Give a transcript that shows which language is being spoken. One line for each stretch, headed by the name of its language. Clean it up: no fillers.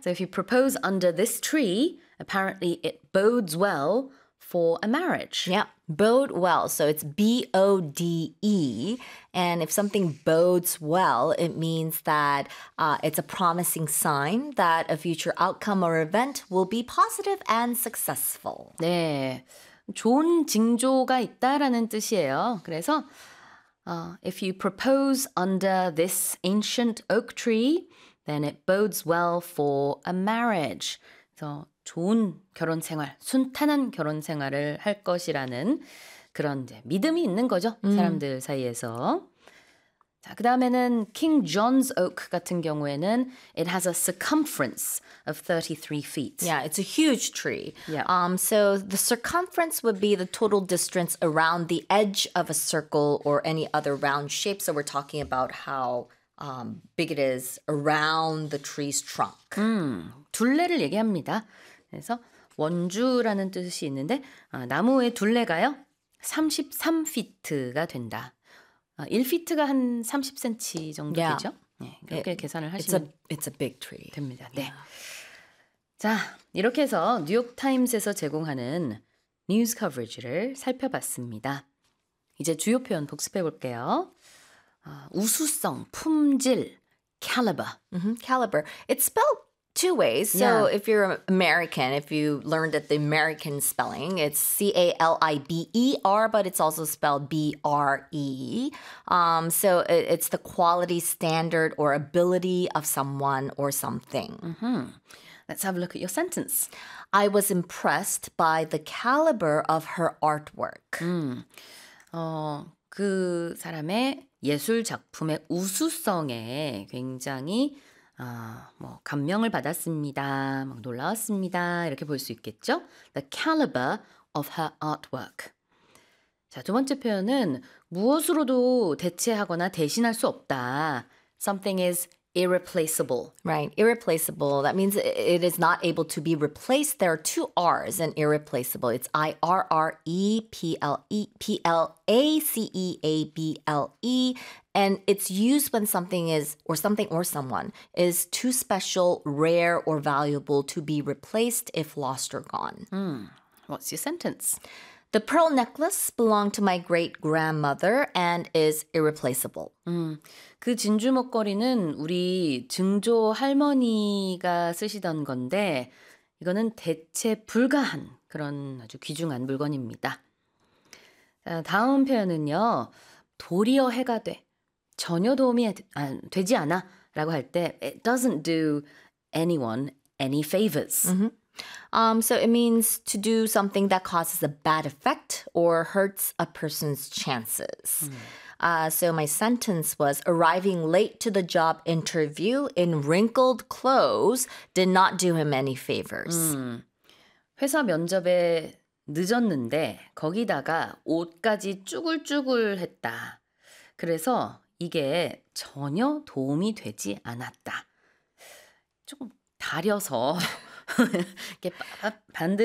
English: So if you propose under this tree, apparently it bodes well for a marriage. Yeah, bode well. So it's B-O-D-E. And if something bodes well, it means that it's a promising sign that a future outcome or event will be positive and successful.
Korean: 네, 좋은 징조가 있다라는 뜻이에요.
English: 그래서 if you propose under this ancient oak tree, then it bodes well for a marriage.
Korean: So 좋은 결혼 생활, 순탄한 결혼 생활을 할 것이라는 그런 이제 믿음이 있는 거죠. 사람들 사이에서. 자, 그다음에는 King John's Oak 같은 경우에는
English: it has a circumference of 33 feet. Yeah, it's a huge tree. Yeah. So the circumference would be the total distance around the edge of a circle or any other round shape. So we're talking about how big it is around the tree's trunk.
Korean: 둘레를 얘기합니다. 그래서 원주라는 뜻이 있는데 나무의 둘레가요 33피트가 된다. 1피트가 한 30cm 정도 되죠? 네, 그렇게 계산을 하시면
English: it's a big tree.
Korean: 됩니다. 네. 자, 이렇게 해서 뉴욕타임스에서 제공하는 뉴스 커버리지를 살펴봤습니다. 이제 주요 표현 복습해 볼게요. 우수성, 품질, caliber.
English: Caliber. It's spelled two ways. So yeah. If you're American, if you learned at the American spelling, it's C-A-L-I-B-E-R, but it's also spelled B-R-E. So it's the quality, standard, or ability of someone or something. Let's have a look at your sentence. I was impressed by the caliber of her artwork.
Korean: 그 사람의 예술 작품의 우수성에 굉장히 감명을 받았습니다. 막 놀라웠습니다. 이렇게 볼 수 있겠죠?
English: The caliber of her artwork.
Korean: 자, 두 번째 표현은 무엇으로도 대체하거나 대신할 수 없다.
English: Something is irreplaceable. Right. Irreplaceable. That means it is not able to be replaced. There are two R's in irreplaceable. It's I-R-R-E-P-L-E-P-L-A-C-E-A-B-L-E. And it's used when something is, or something or someone, is too special, rare, or valuable to be replaced if lost or gone. What's your sentence? The pearl necklace belonged to my great-grandmother and is irreplaceable.
Korean: 그 진주 목걸이는 우리 증조 할머니가 쓰시던 건데 이거는 대체 불가한 그런 아주 귀중한 물건입니다. 다음 표현은요. 도리어 해가 돼. 전혀 도움이 되지 않아 라고 할 때
English: It doesn't do anyone any favors. So it means to do something that causes a bad effect or hurts a person's chances. So my sentence was, arriving late to the job interview in wrinkled clothes did not do him any favors.
Korean: 회사 면접에 늦었는데 거기다가 옷까지 쭈글쭈글했다. 그래서 이게 전혀 도움이 되지 않았다. 조금 다려서... 이렇게 빳빳한?